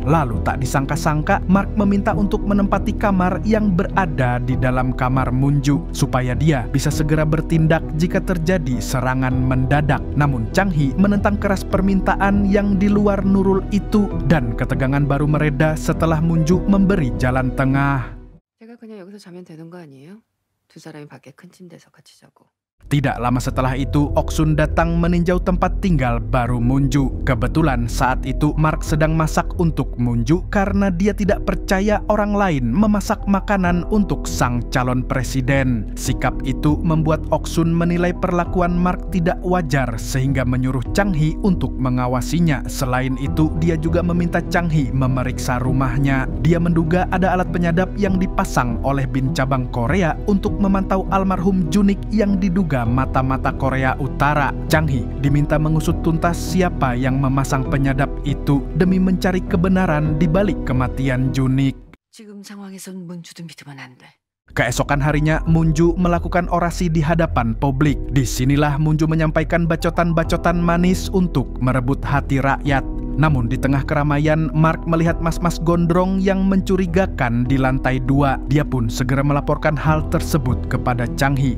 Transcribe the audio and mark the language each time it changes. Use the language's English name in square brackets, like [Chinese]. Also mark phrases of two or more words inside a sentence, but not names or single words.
[Indonesian] Lalu tak disangka-sangka, Mark meminta untuk menempati kamar yang berada di dalam kamar Munju supaya dia bisa segera bertindak jika terjadi serangan mendadak. Namun Chang-hee menentang keras permintaan yang di luar Nurul itu dan ketegangan baru mereda setelah Munju memberi jalan tengah. [Korean] 제가 그냥 여기서 자면 되는 거 아니에요? 두 사람이 밖에 큰 침대에서 같이 자고. [Indonesian] Tidak lama setelah itu, Oksun datang meninjau tempat tinggal baru Munju. Kebetulan saat itu Mark sedang masak untuk Munju karena dia tidak percaya orang lain memasak makanan untuk sang calon presiden. Sikap itu membuat Oksun menilai perlakuan Mark tidak wajar sehingga menyuruh Chang Hee untuk mengawasinya. Selain itu, dia juga meminta Chang Hee memeriksa rumahnya. Dia menduga ada alat penyadap yang dipasang oleh bin cabang Korea untuk memantau almarhum Junik yang diduga mata-mata Korea Utara. Chang Hee diminta mengusut tuntas siapa yang memasang penyadap itu demi mencari kebenaran di balik kematian Junik. [Korean] 지금 상황에선 문주도 믿으면 안 돼. [Indonesian] Keesokan harinya, Munju melakukan orasi di hadapan publik. Disinilah Munju menyampaikan bacotan-bacotan manis untuk merebut hati rakyat. Namun di tengah keramaian, Mark melihat mas-mas gondrong yang mencurigakan di lantai 2. Dia pun segera melaporkan hal tersebut kepada Chang Hee.